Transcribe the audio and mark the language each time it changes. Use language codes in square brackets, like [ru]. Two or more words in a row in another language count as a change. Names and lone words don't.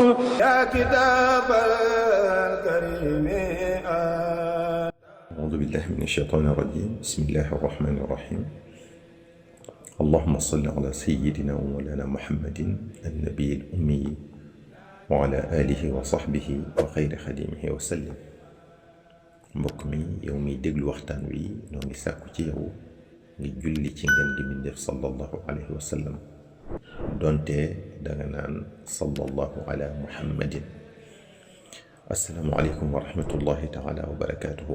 [ar] يا كتاب الكريم أعوذ بالله من الشيطان الرجيم. بسم الله الرحمن الرحيم. اللهم صل على سيدنا ومولانا محمد النبي الأمي وعلى آله وصحبه وخير خديمه وسلم. [wo] mbokk mi yow miy déglu waxtaan wi noo ngi sàkku ci yow ngi julli ci ngeen gi mbindéef [ar] صلى الله عليه وسلم, [wo] donte danga naan [ar] صلى الله على محمد. السلام عليكم ورحمة الله تعالى وبركاته.